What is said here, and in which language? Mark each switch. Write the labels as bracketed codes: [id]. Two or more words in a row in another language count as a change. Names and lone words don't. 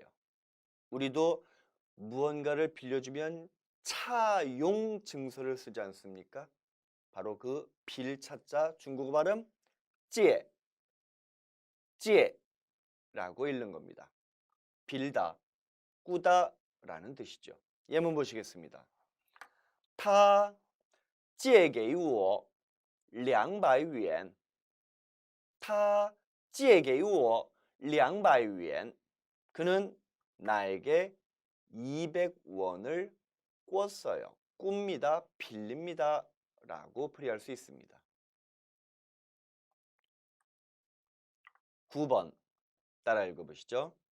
[ko] 우리도 무언가를 빌려주면 차용 증서를 쓰지 않습니까? 바로 그 빌 차자 중국어 발음 借, 借라고 읽는 겁니다. 빌다, 꾸다라는 뜻이죠. 예문 보시겠습니다. [zh] 他借给我200元他借给我200元 [ko] 그는 나에게 200원을 꿨어요. 꿉니다, 빌립니다 라고 풀이할 수 있습니다. 9번 따라 읽어보시죠.